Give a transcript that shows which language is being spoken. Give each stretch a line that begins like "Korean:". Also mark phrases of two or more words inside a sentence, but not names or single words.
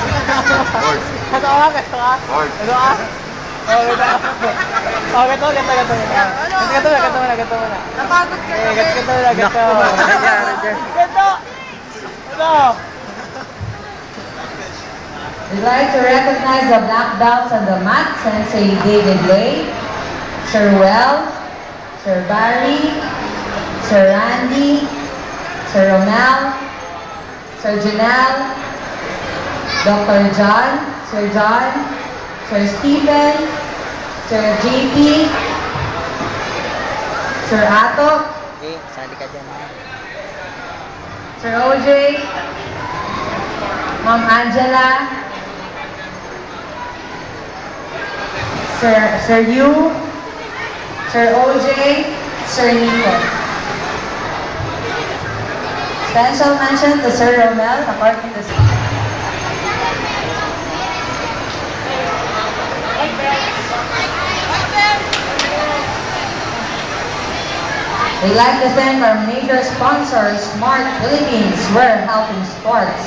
Filipino: Kato ka? Kato ka? Kato ka? Oh, gato. Oh, gato, gato, gato. Gato mo na. Napagod ka na. Gato. Gato! Gato!
English: We'd like to recognize the black belts on the mat, Sensei David Lay, Sir Well, Sir Barry, Sir Randy, Sir Romel, Sir Janelle, Dr. John, Sir Stephen, Sir JP, Sir Ato,
Filipino: Okay, sali ka dyan.
English: Sir OJ, Ma'am Angela, Sir Yu, Sir OJ, Sir Nico. Special mention to Sir Romel, according to We'd like to thank our major sponsors, Smart Philippines, We're Helping Sports.